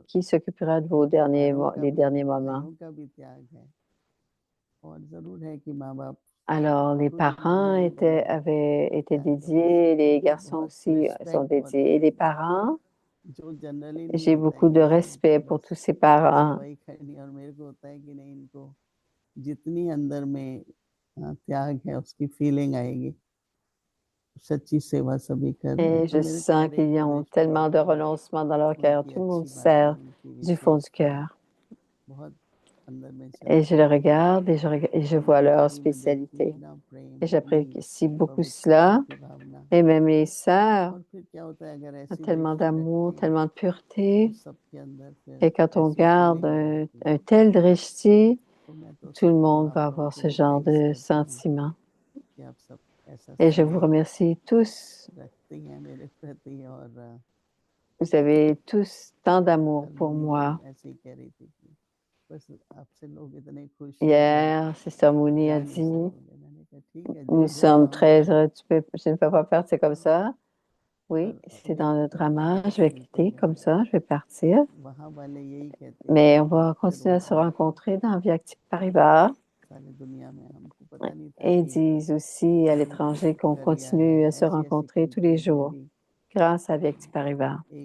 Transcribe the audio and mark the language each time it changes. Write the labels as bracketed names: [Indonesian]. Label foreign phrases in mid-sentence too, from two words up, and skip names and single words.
[French] qui s'occupera de vos les derniers moments? [Hindi] भाइयों का भी त्याग है और जरूर है कि माँ बाप [French] Alors, les [Hindi] खुद [French] parents [Hindi] ईमानदारी बनाए [French] avaient été [Hindi] त्याग करें [French] dédiés, les garçons [Hindi] बहुत [French] aussi sont [Hindi] रिस्पेक्ट बहुत [French] dédiés. Et les [Hindi] मिलती है [French] parents, [Hindi] जो जनरली नहीं [French] j'ai [Hindi] होता है [French] beaucoup de [Hindi] किसी [French] respect [Hindi] को [French] pour [Hindi] बस [French] tous ces parents. [Hindi] सेवा ही करनी और मेरे को होता है कि नहीं इनको जितनी अंदर में त्याग है उसकी फीलिंग आएगी सच्ची सेवा सभी कर रहे हैं [French] Et [Hindi] तो [French] je [Hindi] मेरे [French] sens [Hindi] सारे [French] qu'ils ont [Hindi] वरिष्ठ [French] tellement de [Hindi] लोग हैं [French] renoncement dans leur cœur. [Hindi] उनकी [French] Tout le monde [Hindi] अच्छी बातें [French] sert [Hindi] उनकी [French] du fond du [Hindi] विशेषता [French] cœur. [Hindi] बहुत अंदर में [French] Et je [Hindi] चलती [French] le [Hindi] है [French] regarde et je vois [Hindi] उनकी [French] leur [Hindi] आंखों में देखती हूँ [French] spécialité. [Hindi] इतना प्रेम [French] Et [Hindi] इतनी [French] j'apprécie beaucoup [Hindi] पवित्रता [French] cela. [Hindi] की भावना [French] Et même les sœurs [Hindi] और फिर क्या होता है अगर [French] ont [Hindi] ऐसी [French] tellement [Hindi] दृष्टि [French] d'amour, [Hindi] रखते हैं [French] tellement de [Hindi] तो [French] pureté. [Hindi] सबके अंदर [French] Et [Hindi] फिर [French] quand on [Hindi] ऐसी [French] garde [Hindi] फीलिंग हो जाती है [French] un tel drishti, [Hindi] तो मैं तो [French] tout le [Hindi] सबको [French] monde va [Hindi] आप लोगों [French] avoir [Hindi] को [French] ce [Hindi] भी [French] genre [Hindi] थैंक्स [French] de [Hindi] करती हूँ [French] sentiment. [Hindi] कि आप सब ऐसा [French] Et je vous [Hindi] स्नेह [French] remercie tous. [Hindi] रखती हैं मेरे प्रति और [French] Vous avez tous tant d'amour [Hindi] कल [French] pour [Hindi] मुनि [French] moi. [Hindi] बहन ऐसे ही कह रही थी कि बस आपसे लोग इतने खुश हैं कि [French] Hier, Sister Mouni a [Hindi] जा नहीं [French] dit, [Hindi] सकोगे मैंने कहा ठीक है जो [French] nous [Hindi] होगा [French] sommes [Hindi] होगा [French] très heureux. Je ne peux pas faire, c'est comme ça. Oui, c'est dans le drama. Je vais quitter comme ça, je vais partir. Mais on va continuer à se rencontrer dans Via Active Paribas. Et ils disent aussi à l'étranger qu'on continue à se rencontrer tous les jours grâce à Via Active Paribas.